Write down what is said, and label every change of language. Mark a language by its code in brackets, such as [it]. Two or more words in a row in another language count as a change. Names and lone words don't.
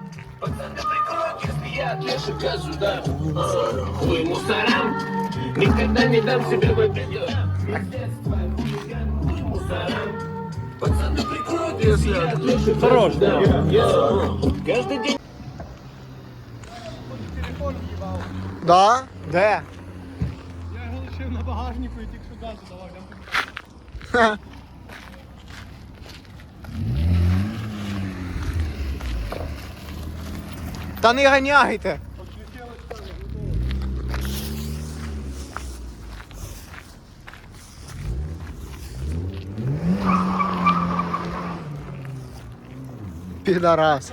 [ru] Хуй мусорам, никогда не дам себе выпить. Хуй мусорам, пацаны прикроют, если я отлышу. Хорош, да. Каждый день. [uk] Телефон в'їбав. Да? Де? Я його лишив на багажнику і тільки що газу давав. Ха. Та не ганяйте. Підарас.